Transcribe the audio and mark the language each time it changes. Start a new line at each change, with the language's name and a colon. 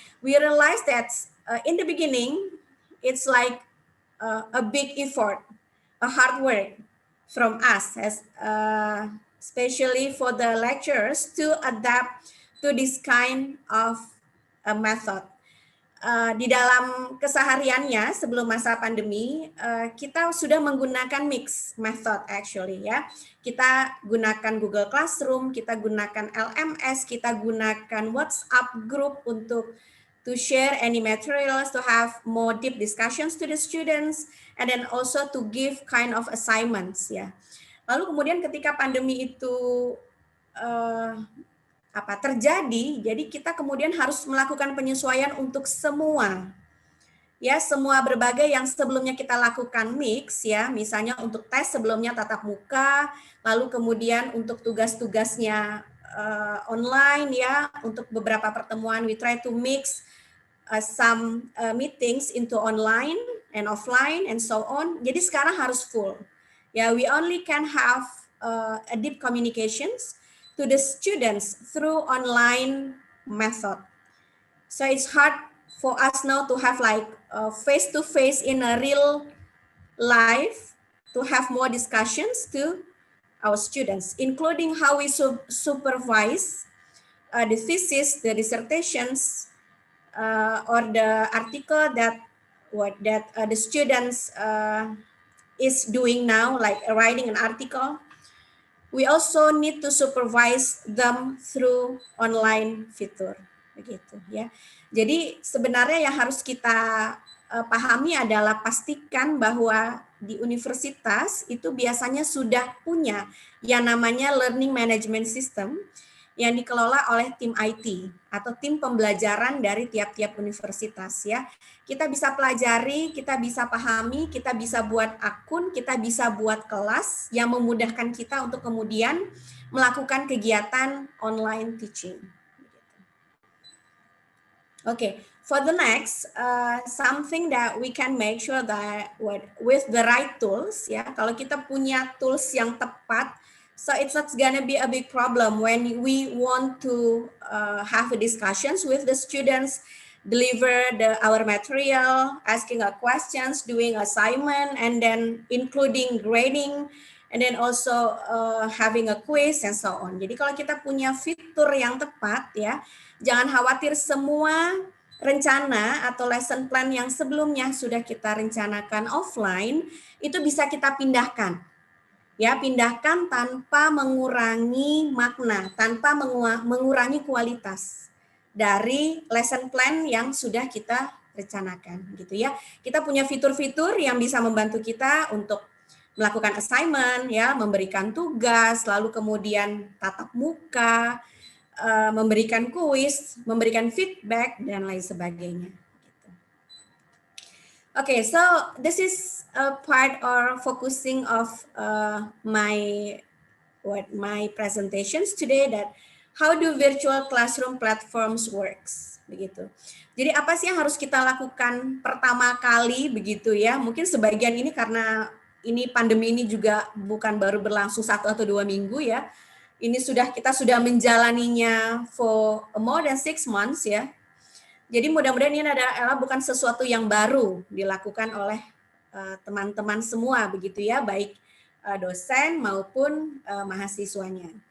English: We realize that in the beginning, it's like a big effort, a hard work from us, as especially for the lecturers to adapt to this kind of method.
Indonesian: Di dalam kesehariannya sebelum masa pandemi, kita sudah menggunakan mix method actually ya. Kita gunakan Google Classroom, kita gunakan LMS, kita gunakan WhatsApp group untuk
English: to share any materials, to have more deep discussions to the students, and then also to give kind of assignments ya.
Indonesian: Lalu kemudian ketika pandemi itu terjadi, jadi kita kemudian harus melakukan penyesuaian untuk semua. Ya, semua berbagai yang sebelumnya kita lakukan mix ya, misalnya untuk tes sebelumnya tatap muka, lalu kemudian untuk tugas-tugasnya online ya, untuk beberapa pertemuan
English: we try to mix some meetings into online and offline and so on.
Indonesian: Jadi sekarang harus full.
English: Ya, we only can have a deep communications to the students through online method. So it's hard for us now to have like face-to-face in a real life to have more discussions to our students, including how we supervise the thesis, the dissertations, or the article that the students is doing now, like writing an article. We also need to supervise them through online fitur,
Indonesian: begitu ya. Jadi sebenarnya yang harus kita pahami adalah pastikan bahwa di universitas itu biasanya sudah punya yang namanya learning management system yang dikelola oleh tim IT atau tim pembelajaran dari tiap-tiap universitas ya. Kita bisa pelajari, kita bisa pahami, kita bisa buat akun, kita bisa buat kelas yang memudahkan kita untuk kemudian melakukan kegiatan online teaching.
English: Okay, for the next, something that we can make sure that with the right tools ya,
Indonesian: kalau kita punya tools yang tepat,
English: so it's not gonna be a big problem when we want to have discussions with the students, deliver our material, asking questions, doing assignment, and then including grading, and then also having a quiz and so on.
Indonesian: Jadi kalau kita punya fitur yang tepat ya, jangan khawatir, semua rencana atau lesson plan yang sebelumnya sudah kita rencanakan offline itu bisa kita pindahkan. Ya, pindahkan tanpa mengurangi makna, tanpa mengurangi kualitas dari lesson plan yang sudah kita rencanakan gitu ya. Kita punya fitur-fitur yang bisa membantu kita untuk melakukan assignment ya, memberikan tugas, lalu kemudian tatap muka, memberikan kuis, memberikan feedback dan lain sebagainya.
English: Okay, so this is a part or focusing of my presentations today, that how do virtual classroom platforms works, begitu.
Indonesian: Jadi apa sih yang harus kita lakukan pertama kali begitu ya? Mungkin sebagian ini karena ini pandemi ini juga bukan baru berlangsung 1 atau 2 minggu ya. Ini kita sudah menjalaninya
English: for more than 6 months
Indonesian: ya. Jadi mudah-mudahan ini adalah bukan sesuatu yang baru dilakukan oleh teman-teman semua begitu ya, baik dosen maupun mahasiswanya.